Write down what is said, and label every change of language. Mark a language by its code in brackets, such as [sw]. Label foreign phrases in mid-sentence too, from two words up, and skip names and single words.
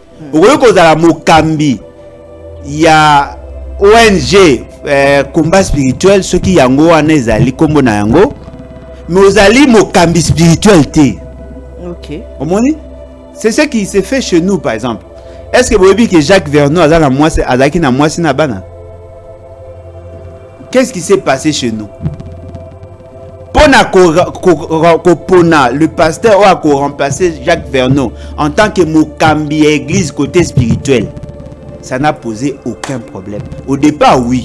[ln] Okoki kozala mokambi ya ONG [fr] combat spirituel [ln] soki yango wana ezali kombo na yango mais ozali mokambi spirituel te. [fr] OK. [ln] Omoni? [fr] C'est ce qui se fait chez nous par exemple. Est-ce que vous voyez que Jacques Vernon [ln] azaki na mwasi na bana? [fr] Qu'est-ce qui s'est passé chez nous? Pona le pasteur a remplacé Jacques Vernon en tant que mokambi église côté spirituel. Ça n'a posé aucun problème. Au départ, oui.